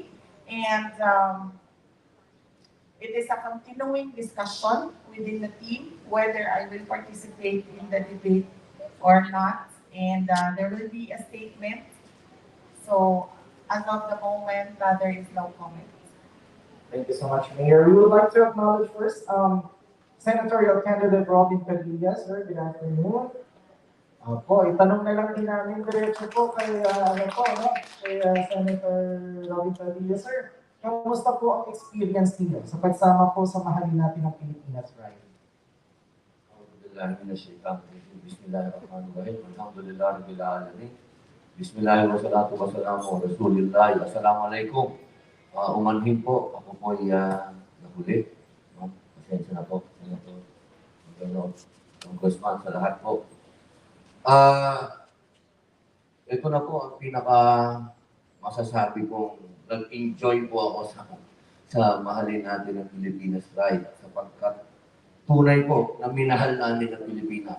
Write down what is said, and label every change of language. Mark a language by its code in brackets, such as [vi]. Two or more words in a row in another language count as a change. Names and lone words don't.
[en] And it is a continuing discussion within the team whether I will participate in the debate or not. And there will be a statement. So as of the moment, there is no comment. Thank you so much, Mayor. We would like to acknowledge first Senatorial Candidate Robin Padilla. Sir, good afternoon. [tl] Po, itanong na lang din namin diretso po kay, kay Senator Robin Padilla. Sir, kamusta po ang experience niyo sa pagsama po sa Mahalin Natin ng Pilipinas Ride? [ar] بسم الله الرحمن الرحيم. الحمد لله رب العالمين. بسم الله الرحمن الرحيم. والصلاة والسلام على رسول الله. السلام عليكم. [tl] Umanhin po, ako po ay nahuli. Pasensya na po. Congressman, sa lahat po. Ito na po ang pinaka masasabi kong nag-enjoy po ako sa Mahalin Natin ng Pilipinas Ride sapagkat tunay po na minahal namin ang Pilipinas.